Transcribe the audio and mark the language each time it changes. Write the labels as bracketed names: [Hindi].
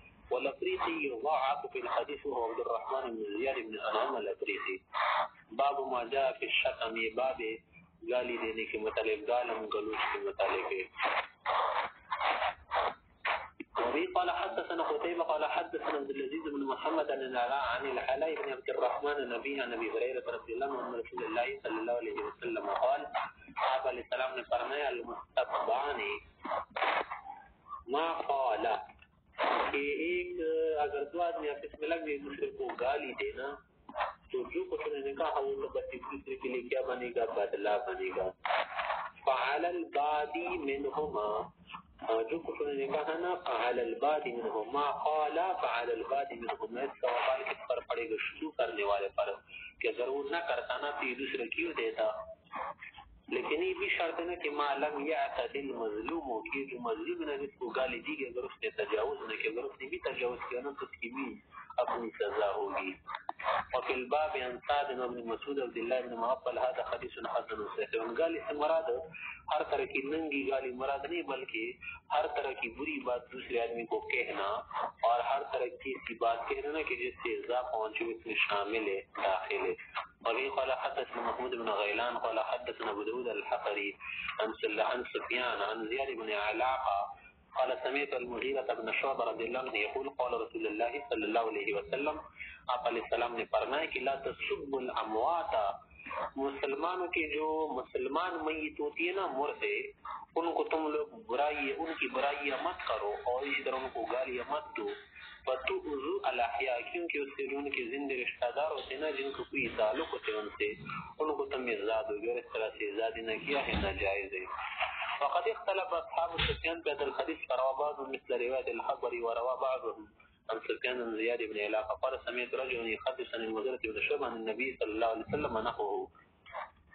[Arabic] والافریقی يضاعف في الحديث وهو عبد الرحمن بن زياد بن انعام الافریقی. باب ما جاء في الشتم، [Urdu] یہ باب گالی دینے کے متعلق، گالم گلوچ کے متعلق ہے. [Arabic] وبه قال حدثنا قتيبة قال حدثنا عبد العزيز بن محمد عن الحلاء بن عبد الرحمن النبي عن ابي هريرة رضي الله عنه ان رسول الله صلى الله عليه وسلم قال [Urdu] آپ علیہ السلام نے فرمایا [Arabic] المستبعان ما قال [Urdu] کہ ایک اگر دو آدمی آپس میں لگ گئے دوسرے کو گالی دینا تو جو کچھ انہوں نے کہا وہ تو بس دوسرے کے لیے کیا بنے گا؟ بدلہ بنے گا. [Arabic] فعل البادی منہما، [Urdu] جو کچھ انہوں نے کہا نا [Arabic] فعل البادی منہما قال فعل البادی منہما، [Urdu] اس کا وبال کس پر پڑے گا؟ شروع کرنے والے پر، کہ اگر وہ نہ کرتا نا تو یہ دوسرے کیوں دیتا. لیکن یہ بھی شرط ہے کہ [Arabic] ما لم یعتدل [Urdu] مظلوم ہو، کہ جو مظلوم ہے جس کو گالی دی گئی اگر اس نے تجاوز نہ کیا، اگر اس نے بھی تجاوز کیا نا تو اس کی بھی اپنی سزا ہوگی. [Arabic] وفي الباب عن سعد بن مسعود عبد الله بن مغفل هذا حدیث حسن صحیح. [Urdu] گالی سے مراد ہر طرح کی ننگی گالی مراد نہیں، بلکہ ہر طرح کی بری بات دوسرے آدمی کو کہنا اور ہر طرح کی ایسی بات کہنا نا کہ جس سے ایذا پہنچے اس میں شامل ہے، داخل ہے. [Arabic] وبه قال حدثنا محمود بن غيلان قال حدثنا ابو داود الحقري عن سفيان عن زياد بن علاقة قال سمعت المغيرة بن شعبة رضي الله عنه يقول قال رسول الله صلى الله عليه وسلم، [Urdu] آپ علیہ السلام نے فرمایا کہ [Arabic] لا تسبوا الاموات، [Urdu] مسلمانوں کے جو مسلمان میت ہوتی ہے نا مردے، ان کو تم لوگ برائی ان کی برائیاں مت کرو اور اسی طرح ان کو گالیاں مت دو. [Arabic] وَتُؤْذُوا الْأَحْيَاءَ، [Urdu] کیونکہ اس سے جو ان کے زندہ رشتہ دار ہوتے ہیں نا جن کو کوئی تعلق ہوتے ہیں ان سے، ان کو تم ازاد ہو گیا، اس طرح سے ازادی نہ کیا ہے ناجائز ہے. [Arabic] وقد اختلف اصحاب سفیان في هذا الحديث فروى بعضهم مثل رواية الحبري وروى بعضهم عن سفيان بن زياد بن علاقة قال سمعت رجلا يحدث عن المغيرة بن شعبة عن النبي صلى الله عليه وسلم نحوه.